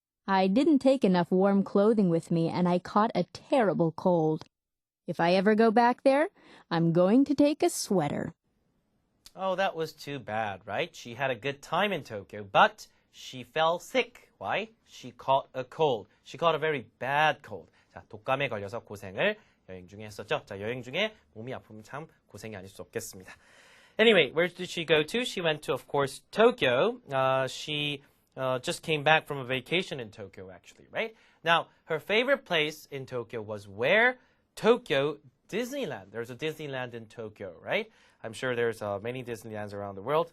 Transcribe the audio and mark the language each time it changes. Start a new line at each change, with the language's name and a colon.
English: I didn't take enough warm clothing with me and I caught a terrible cold. If I ever go back there, I'm going to take a sweater. Oh, that was too bad, right? She had a good time in Tokyo, but she fell sick. Why? She caught a cold. She caught a very bad cold.
Korean: 자, 독감에 걸려서 고생을 여행 중에 했었죠. 자, 여행 중에 몸이 아프면 참 고생이 아닐 수 없겠습니다.
English: Anyway, where did she go to? She went to, of course, Tokyo. She just came back from a vacation in Tokyo, actually, right? Now, her favorite place in Tokyo was where? Tokyo Disneyland. There's a Disneyland in Tokyo, right? I'm sure there's many Disneylands around the world.